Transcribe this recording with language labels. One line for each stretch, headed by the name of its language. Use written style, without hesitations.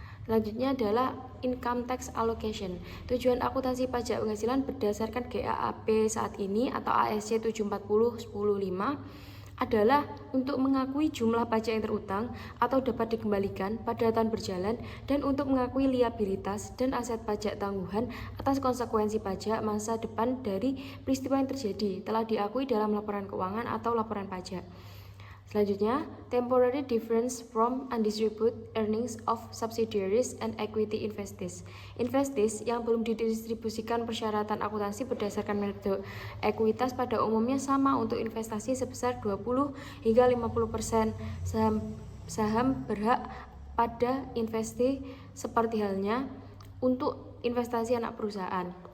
Indonesian: Selanjutnya adalah
English: income tax allocation.
Indonesian: Tujuan akuntansi pajak penghasilan berdasarkan GAAP saat ini atau ASC 740-105 adalah untuk mengakui jumlah pajak yang terutang atau dapat dikembalikan pada tahun berjalan dan untuk mengakui liabilitas dan aset pajak tangguhan atas konsekuensi pajak masa depan dari peristiwa yang terjadi telah diakui dalam laporan keuangan atau laporan pajak. Selanjutnya,
English: temporary difference from undistributed earnings of subsidiaries and equity investees.
Indonesian: Investees yang belum didistribusikan persyaratan akuntansi berdasarkan metode ekuitas pada umumnya sama untuk investasi sebesar 20 hingga 50% saham berhak pada investasi seperti halnya untuk investasi anak perusahaan.